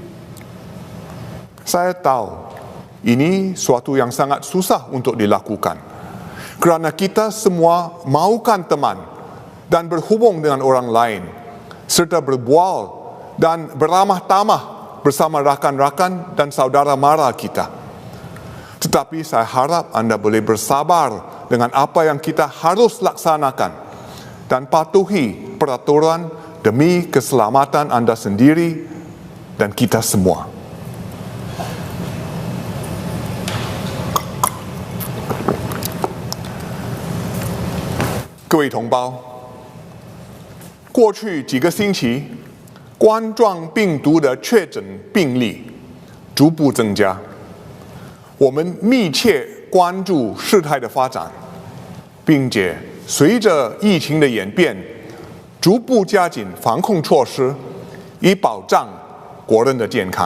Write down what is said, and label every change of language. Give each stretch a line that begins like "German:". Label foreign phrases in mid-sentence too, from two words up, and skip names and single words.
Malay: Saya tahu ini suatu yang sangat susah untuk dilakukan kerana kita semua mahukan teman dan berhubung dengan orang lain serta berbual dan beramah tamah bersama rakan-rakan dan saudara mara kita. Tetapi saya harap anda boleh bersabar dengan apa yang kita harus laksanakan dan patuhi peraturan demi keselamatan anda sendiri dan kita semua.
Chinese: 各位同胞，过去几个星期，冠状病毒的确诊病例逐步增加，我们密切关注事态的发展，并且随着疫情的演变，逐步加紧防控措施，以保障国人的健康。